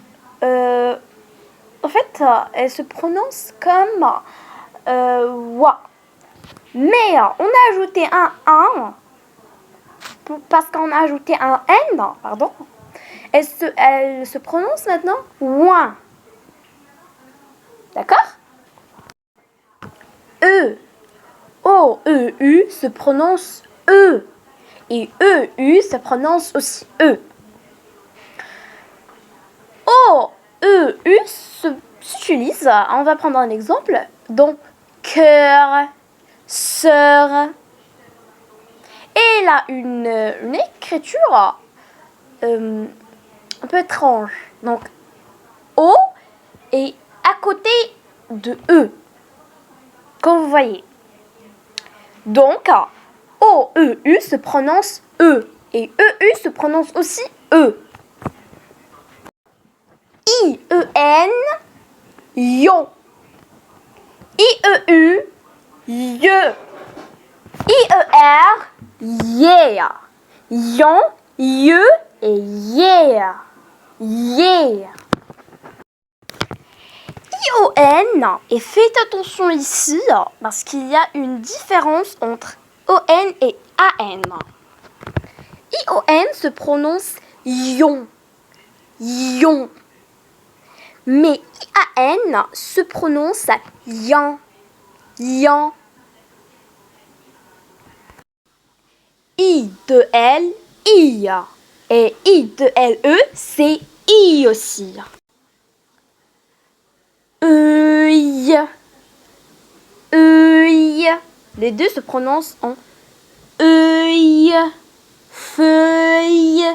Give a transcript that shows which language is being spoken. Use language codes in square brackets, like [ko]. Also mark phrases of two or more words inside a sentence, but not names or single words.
[fr] en fait, elle se prononce comme wa. Mais on a ajouté un parce qu'on a ajouté un N, pardon. Elle se prononce maintenant ouin. D'accord? E. O-E-U se prononce E. Et E-U se prononce aussi E. O-E-U s'utilise, on va prendre un exemple, donc cœur, sœur. Et il a une écriture un peu étrange. Donc O est à côté de E, comme vous voyez. Donc O-E-U se prononce E. Et E-U se prononce aussi E. I-E-N, yon. I-E-U, ye. I-E-R, yeah. Yon, ye et yeah. Yeah. I-O-N, et faites attention ici parce qu'il y a une différence entre O-N et A-N. I-O-N se prononce yon. Yon. Mais I-A-N se prononce yan. Yan. I de L, I. Et I de L-E, c'est I aussi. Œil. Œil. Les deux se prononcent en œil. Feuille.